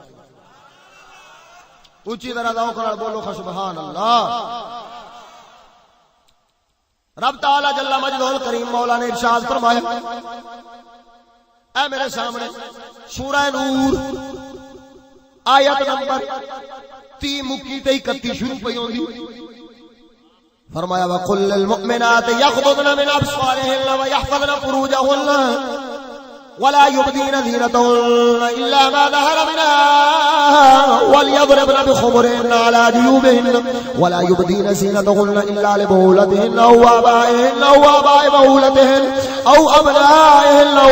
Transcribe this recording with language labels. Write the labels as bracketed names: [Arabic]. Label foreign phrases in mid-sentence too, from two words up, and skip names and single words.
[Punjabi] اونچی طرح ذوق نال بولو [Arabic] سبحان اللہ رب تعالی جل مجدہ الکریم [Punjabi] مولا نے ارشاد فرمایا اے میرے سامنے سورہ نور آیت نمبر 30 مکی تے 31 شروع پئی ہوندی فرمایا [Arabic] وقل للمؤمنات يغضضن من ابصارهن ويحفظن فروجهن ولا يبدين زينتهن إلا ما ظهر منها وليضربن بخمرهن على جيوبهن ولا يبدين زينتهن إلا لبعولتهن أو آبائهن أو آباء بعولتهن أو أبنائهن أو